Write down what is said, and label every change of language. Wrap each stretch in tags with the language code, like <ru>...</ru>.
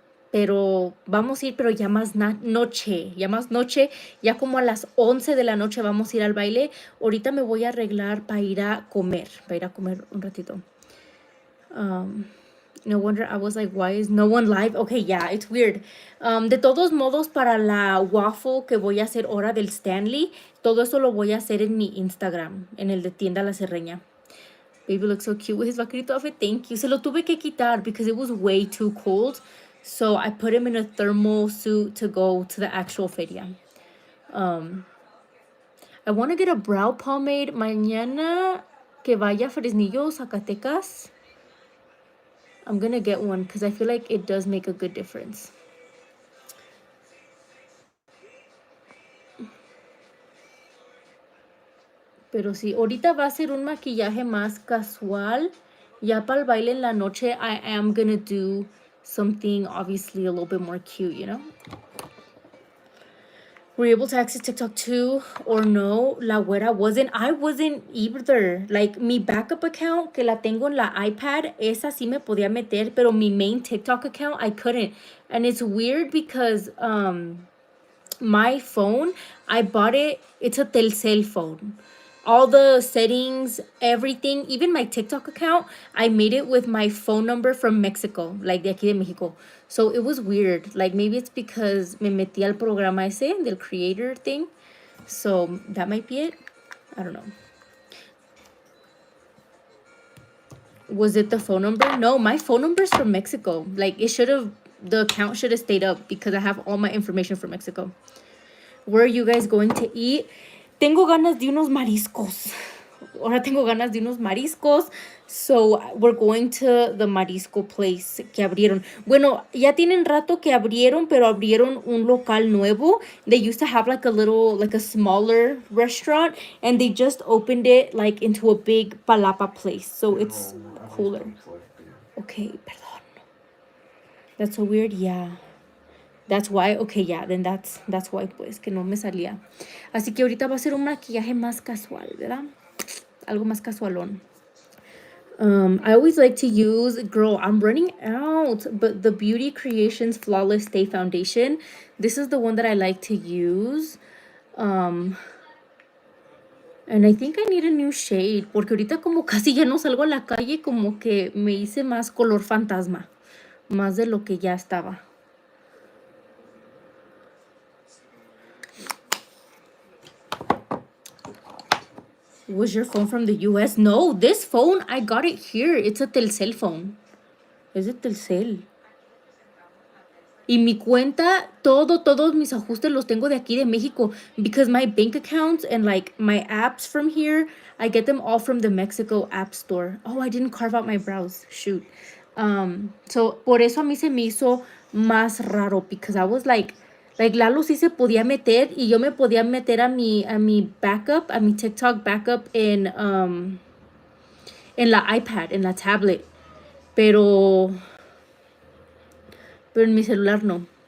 <es>Pero vamos a ir, pero ya más noche, ya como a las 11 de la noche vamos a ir al baile. Ahorita me voy a arreglar para ir a comer un ratito.</es> <en>No wonder I was like, why is no one live? Okay, yeah, it's weird.</en> <es>De todos modos, para la waffle que voy a hacer ahora del Stanley, todo eso lo voy a hacer en mi Instagram, en el de Tienda La Serreña.</es> <en>Baby looks so cute with his vaquerito outfit. Thank you.</en> <es>Se lo tuve que quitar</es> <en>because it was way too cold. So I put him in a thermal suit to go to the actual feria. I want to get a brow pomade</en> <es>mañana que vaya a</es> <en>Fresnillo, Zacatecas. I'm gonna get one because I feel like it does make a good difference.</en> <es>Pero sí, ahorita va a ser un maquillaje más casual. Ya para el baile en la noche,</es> <en>I am gonna do something obviously a little bit more cute, you know? Were you able to access TikTok too or no? La güera wasn't. I wasn't either.</en> <es>Like, mi backup account, que la tengo en la iPad, esa sí me podía meter, pero mi main TikTok account,</es> <en>I couldn't. And it's weird because, my phone, I bought it, it's a Telcel phone. All the settings, everything, even my TikTok account, I made it with my phone number from Mexico, like</en> <es>de aquí de Mexico.</es> <en>So it was weird. Like maybe it's because</en> <es>me metí al programa ese,</es> <en>del creator thing. So that might be it. I don't know. Was it the phone number? No, my phone number's from Mexico. Like the account should have stayed up because I have all my information from Mexico. Where are you guys going to eat?</en> <es>Tengo ganas de unos mariscos. Ahora tengo ganas de unos mariscos.</es> <en>So we're going to the marisco place</en> <es>que abrieron. Bueno, ya tienen rato que abrieron, pero abrieron un local nuevo.</es> <en>They used to have like a smaller restaurant, and they just opened it like into a big palapa place. So it's cooler. Okay, perdón. That's so weird. Yeah. That's why, okay, yeah, then that's why, pues,</en> <es>que no me salía. Así que ahorita va a ser un maquillaje más casual, ¿verdad? Algo más casualón.</es> <en>I always like to use, girl, I'm running out, but the Beauty Creations Flawless Stay Foundation, this is the one that I like to use. And I think I need a new shade,</en> <es>porque ahorita como casi ya no salgo a la calle, como que me hice más color fantasma, más de lo que ya estaba.</es> <en>Was your phone from the US? No, this phone, I got it here. It's a Telcel phone.</en> <es>Es de Telcel. Y mi cuenta, todos mis ajustes los tengo de aquí de México.</es> <en>Because my bank accounts and like my apps from here, I get them all from the Mexico app store. Oh, I didn't carve out my brows. Shoot.</en> <es>So, por eso a mí se me hizo más raro.</es> <en>Because I was like</en> <es>Lalo sí se podía meter y yo me podía meter a mi backup, a mi TikTok backup en la iPad, en la tablet. Pero en mi celular no.</es>